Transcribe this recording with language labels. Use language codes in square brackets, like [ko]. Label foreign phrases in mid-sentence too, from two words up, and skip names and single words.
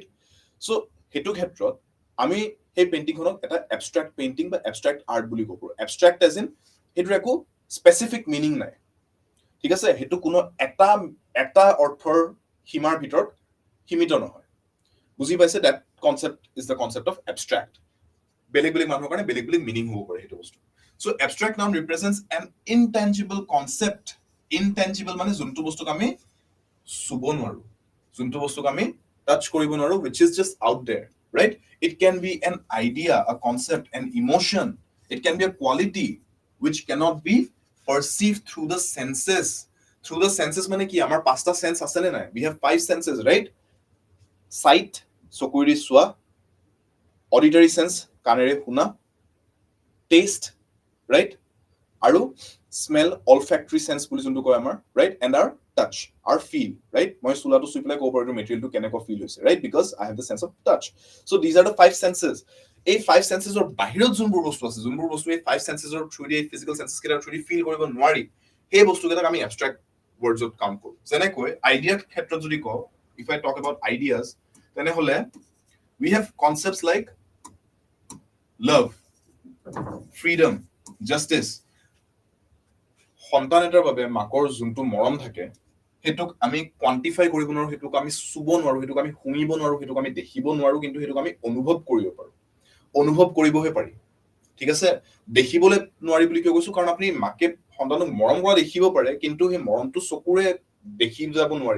[as] সো হেতু ক্ষেত্ৰত আমি সেই পেইন্টিংখনক এটা [en] abstract painting [as] বা [en] abstract art [as] বুলি ক'ব পাৰো। [en] abstract as in [as] হেতুৰ একো [en] specific meaning [as] নাই, ঠিক আছে? হেতু কোনো এটা অৰ্থৰ সীমাৰ ভিতৰত সীমিত নহয়, বুজি পাইছে? [en] that concept is the concept of abstract. [as] বেলেগ বেলেগ মানুহৰ কাৰণে বেলেগ বেলেগ মিনিং হ'ব পাৰে হেতু বস্তু। [en] So abstract noun represents an intangible concept. [as] Intangible মানে যোনটো বস্তুক আমি চুব নোৱাৰো, যোনটো বস্তুক আমি টাচ কৰিব নোৱাৰো, [en] which is just out there, right? It can be an idea, a concept, an emotion. It can be a quality which cannot be perceived through the senses. Through the senses [as] মানে কি? আমাৰ পাঁচটা সেন্স আছে নে নাই? [en] We have 5 senses, right? Sight, [as] চকুৰে চোৱা, [en] auditory sense, [as] কাণেৰে শুনা, [en] taste, right? [as] আৰু [en] smell, olfactory sense [as] বুলি যোনটো কয় আমাৰ, [en] right? And our touch, our feel, right? [as] মই চুলাটো চুই পেলাই ক'ব পাৰো মেটেৰিয়েলটো কেনেকুৱা ফিল হৈছে, [en] right? Because I have the sense of touch. So these are the 5 senses. [as] এই ফাইভ সেন্সেছৰ বাহিৰত যোনবোৰ বস্তু আছে যোনবোৰ বস্তু এই ফাইভ সেন্সেছৰ থ্ৰুদি এই [en] physical senses [as] কেইটাৰ থ্ৰুদি ফিল কৰিব নোৱাৰি সেই বস্তুকেইটাক আমি এবষ্ট্ৰেক্ট ৱৰ্ডছত কাউণ্ট কৰোঁ যেনেকৈ আইডিয়াৰ ক্ষেত্ৰত যদি কওঁ [en] if I talk about ideas [as] তেনেহ'লে [en] we have concepts like love freedom justice [as] সন্তান এটাৰ বাবে মাকৰ যোনটো মৰম থাকে হেতুক আমি কোৱান্টিফাই কৰিব নোৱাৰো হেতুক আমি চুব নোৱাৰো হেতুক আমি শুনিব নোৱাৰো হেতুক আমি দেখিব নোৱাৰো কিন্তু হেতুক আমি অনুভৱ কৰিব পাৰো অনুভৱ কৰিবহে পাৰি ঠিক আছে দেখিবলৈ নোৱাৰি বুলি কিয় কৈছো কাৰণ আপুনি মাকে সন্তানক মৰম কৰা দেখিব পাৰে কিন্তু সেই মৰমটো চকুৰে দেখি যাব নোৱাৰি